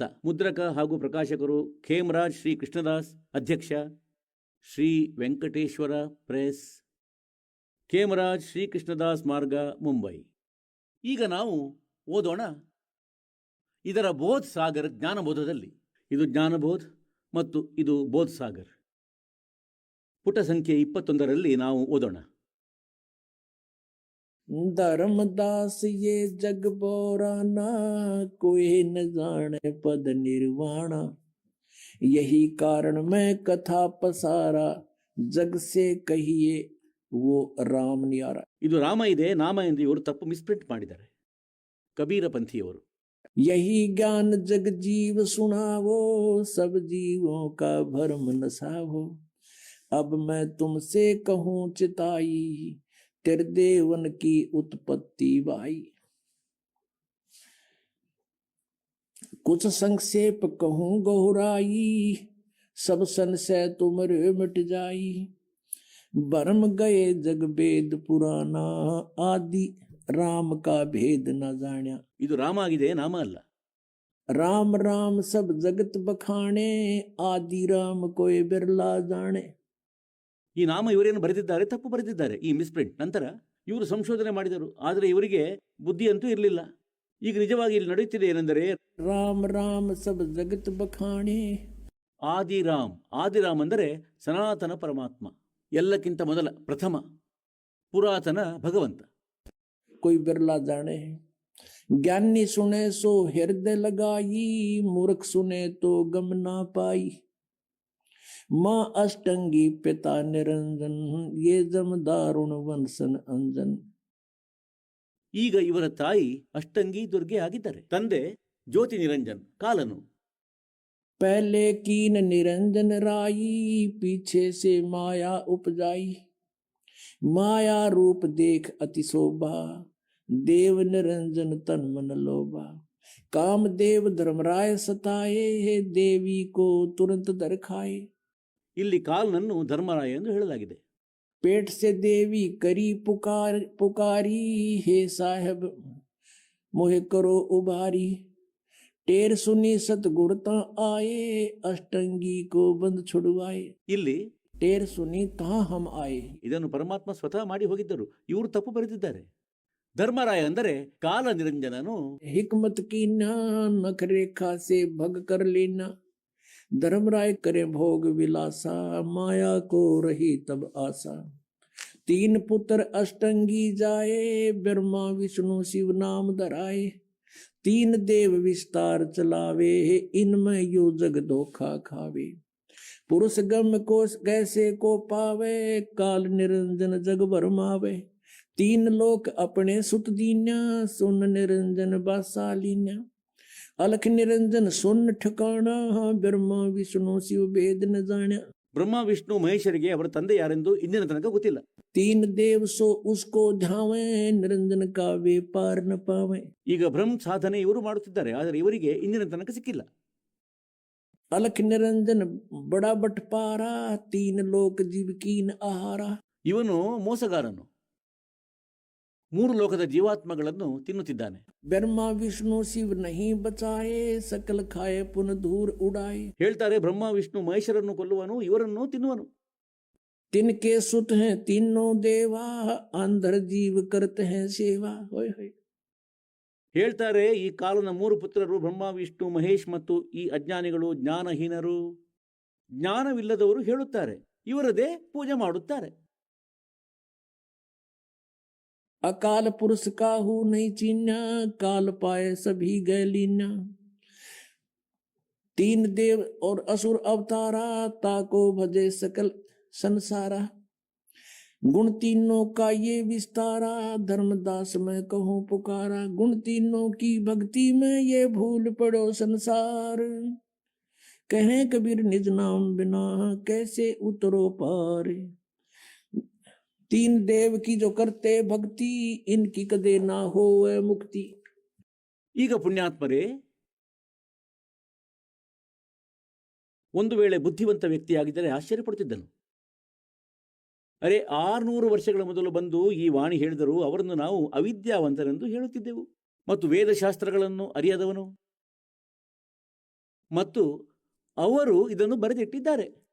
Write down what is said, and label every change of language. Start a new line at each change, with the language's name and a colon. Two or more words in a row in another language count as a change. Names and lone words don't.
Kannada: ಮುದ್ರಕ ಹಾಗೂ ಪ್ರಕಾಶಕರು ಖೇಮರಾಜ್ ಶ್ರೀ ಕೃಷ್ಣದಾಸ್, ಅಧ್ಯಕ್ಷ ಶ್ರೀ ವೆಂಕಟೇಶ್ವರ ಪ್ರೆಸ್, ಖೇಮರಾಜ್ ಶ್ರೀ ಕೃಷ್ಣದಾಸ್ ಮಾರ್ಗ, ಮುಂಬೈ. ಈಗ ನಾವು ಓದೋಣ ಇದರ ಬೋಧ್ ಸಾಗರ್ ಜ್ಞಾನಬೋಧದಲ್ಲಿ. ಇದು ಜ್ಞಾನಬೋಧ್ ಮತ್ತು ಇದು ಬೋಧ್ ಸಾಗರ್. ಪುಟ ಸಂಖ್ಯೆ 21ರಲ್ಲಿ ನಾವು ಓದೋಣ.
Hindi: धर्मदास ये जग बोराना, कोई न जाने पद निर्वाणा, यही कारण मैं कथा पसारा, जग से कहिए वो राम न्यारा.
Kannada: ಇದು ರಾಮ ಇದೆ, ನಾಮ ಎಂದು ಇವರು ತಪ್ಪು ಮಿಸ್ಪ್ರಿಂಟ್ ಮಾಡಿದ್ದಾರೆ, ಕಬೀರ ಪಂಥಿಯವರು.
Hindi: यही ज्ञान जग जीव सुनावो, सब जीवों का भरम नसावो, अब मैं तुमसे कहूँ चिताई, त्रिदेवन की उत्पत्ति भाई. कुछ संक्षेप कहूँ गहुराई, सब संशय तुमरे मिट जाई, भरम गए जग वेद पुराना, आदि राम का भेद न जान्या.
Kannada: ಇದು ರಾಮ ಆಗಿದೆ, ನಾಮ ಅಲ್ಲ.
Hindi: राम राम सब जगत बखाने, आदि राम कोई बिरला जाने.
Kannada: ಈ ನಾಮ ಇವರೇನು ಬರೆದಿದ್ದಾರೆ, ತಪ್ಪು ಬರೆದಿದ್ದಾರೆ, ಈ ಮಿಸ್ಪ್ರಿಂಟ್. ನಂತರ ಇವರು ಸಂಶೋಧನೆ ಮಾಡಿದರು, ಆದರೆ ಇವರಿಗೆ ಬುದ್ಧಿ ಅಂತೂ ಇರಲಿಲ್ಲ. ಈಗ ನಿಜವಾಗಿ ಇಲ್ಲಿ ನಡೆಯುತ್ತಿದೆ ಏನೆಂದರೆ,
Hindi: राम राम सब जगत बखाने.
Kannada: ಆದಿರಾಮ್, ಆದಿರಾಮ್ ಅಂದರೆ ಸನಾತನ ಪರಮಾತ್ಮ, ಎಲ್ಲಕ್ಕಿಂತ ಮೊದಲ ಪ್ರಥಮ ಪುರಾತನ ಭಗವಂತ.
Hindi: कोई बिरला जाने, ज्ञानी सुने सो हृदय लगाई, मूर्ख सुने तो गम ना पाई, माँ अष्टंगी पिता निरंजन, ये जम दारुण वंशन अंजन.
Kannada: ಈಗ ಇವರ ತಾಯಿ ಅಷ್ಟಂಗಿ ದುರ್ಗೆ ಆಗಿದ್ದಾರೆ, ತಂದೆ ಜ್ಯೋತಿ ನಿರಂಜನ್ ಕಾಲನು.
Hindi: पहले कीन निरंजन राई, पीछे से माया उपजाई, माया रूप देख अति शोभा, देव निरंजन तन मन लोभा, कामदेव धर्मराय सताए, देवी को तुरंत दर खाए.
Kannada: ಇಲ್ಲಿ ಕಾಲನನ್ನು ಧರ್ಮರಾಯ ಎಂದು ಹೇಳಲಾಗಿದೆ.
Hindi: पेट से देवी करी पुकारी, हे साहेब मोहे करो उबारी, टेर सुनी सतगुरता आए, अष्टंगी को बंद छुड़वाए.
Kannada: ಇಲ್ಲಿ
Hindi: टेर सुनी तहाँ हम आए.
Kannada: ಇದನ್ನು ಪರಮಾತ್ಮ ಸ್ವತಃ ಮಾಡಿ ಹೋಗಿದ್ದರು, ಇವರು ತಪ್ಪು ಬರೆದಿದ್ದಾರೆ. ಧರ್ಮರಾಯ ಅಂದರೆ ಕಾಲ ನಿರಂಜನನು.
Hindi: हिकमत की ना नख रेखा से भग कर लेना, धर्मराय करे भोग विलासा, माया को रही तब आशा. 3 पुत्र अष्टंगी जाए, ब्रह्मा विष्णु शिव नाम धराए, 3 देव विस्तार चलावे, इनमें यो जग धोखा खावे. पुरुष गम को कैसे को पावे, काल निरंजन जग भरमावे, तीन लोक अपने सुत दीन्या, सुन निरंजन बासा लीन्या। अलख निरंजन सुन ठिकाना, ब्रह्मा विष्णु शिव भेद न जाण्या।
Kannada: ಬ್ರಹ್ಮ ವಿಷ್ಣು ಮಹೇಶರಿಗೆ ಅವರ ತಂದೆ ಯಾರೆಂದು ಇಂದಿನ ತನಕ ಗೊತ್ತಿಲ್ಲ.
Hindi: तीन देव सो उसको ध्यावे, निरंजन का वे पार न पावे।
Kannada: ಈಗ ಬ್ರಹ್ಮ ಸಾಧನೆ ಇವರು ಮಾಡುತ್ತಿದ್ದಾರೆ, ಆದರೆ ಇವರಿಗೆ ಇಂದಿನ ತನಕ ಸಿಕ್ಕಿಲ್ಲ.
Hindi: अलख निरंजन बड़ा बटपारा, तीन लोक जीव कीन आहारा।
Kannada: ಇವನು ಮೋಸಗಾರನು, ಮೂರು ಲೋಕದ ಜೀವಾತ್ಮಗಳನ್ನು ತಿನ್ನುತ್ತಿದ್ದಾನೆ.
Hindi: ब्रह्मा विष्णु शिव नहीं बचाए, सकल खाए पुन दूर उड़ाए।
Kannada: ಹೇಳ್ತಾರೆ ಬ್ರಹ್ಮ ವಿಷ್ಣು ಮಹೇಶರನ್ನು ಕೊಲ್ಲುವನು, ಇವರನ್ನು ತಿನ್ನುವನು.
Hindi: तिनके सुत हैं तीनों देवा, अंधर जीव करते हैं सेवा। होय होय।
Kannada: ಹೇಳ್ತಾರೆ ಈ ಕಾಲನ ಮೂರು ಪುತ್ರರು ಬ್ರಹ್ಮ ವಿಷ್ಣು ಮಹೇಶ್ ಮತ್ತು ಈ ಅಜ್ಞಾನಿಗಳು ಜ್ಞಾನಹೀನರು, ಜ್ಞಾನವಿಲ್ಲದವರು ಹೇಳುತ್ತಾರೆ, ಇವರದೇ ಪೂಜೆ ಮಾಡುತ್ತಾರೆ.
Hindi: अकाल पुरुष काहू नहीं चीन्या, काल पाए सभी गए लीन्या। तीन देव और असुर अवतारा, ताको भजे सकल संसारा। गुण तीनों का ये विस्तारा, धर्मदास मैं कहूँ पुकारा। गुण तीनों की भक्ति में ये भूल पड़ो संसार, कहें कबीर निज नाम बिना कैसे उतरो पार। तीन देव की जो करते भक्ति, इनकी कदे ना हो मुक्ति।
Kannada: ಈಗ ಪುಣ್ಯಾತ್ಮರೇ, ಒಂದು ವೇಳೆ ಬುದ್ಧಿವಂತ ವ್ಯಕ್ತಿಯಾಗಿದ್ದರೆ ಆಶ್ಚರ್ಯಪಡುತ್ತಿದ್ದನು. ಅರೆ, 600 ವರ್ಷಗಳ ಮೊದಲು ಬಂದು ಈ ವಾಣಿ ಹೇಳಿದರು, ಅವರನ್ನು ನಾವು ಅವಿದ್ಯಾವಂತರೆಂದು ಹೇಳುತ್ತಿದ್ದೆವು ಮತ್ತು ವೇದಶಾಸ್ತ್ರಗಳನ್ನು ಅರಿಯದವನು, ಮತ್ತು ಅವರು ಇದನ್ನು ಬರೆದಿಟ್ಟಿದ್ದಾರೆ.